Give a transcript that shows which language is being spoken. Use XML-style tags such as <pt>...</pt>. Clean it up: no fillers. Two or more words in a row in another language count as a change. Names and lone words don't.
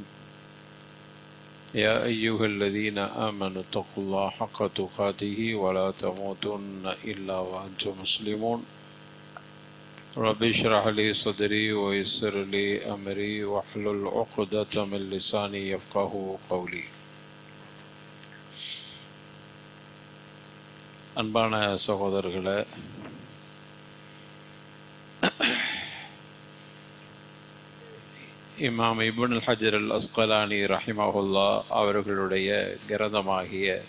<ar>يا أيها الذين آمنوا اتقوا الله حق تقاته ولا تموتن إلا وأنتم مسلمون. رب اشرح لي صدري ويسر لي أمري واحلل عقدة من لساني يفقهوا قولي.</ar> <ta>அன்பான சகோதரர்களே, இமாம் இப்னு ஹஜர் அல் அஸ்கலானி ரஹிமஹுல்லா அவர்களுடைய கிரந்தமாகிய</ta>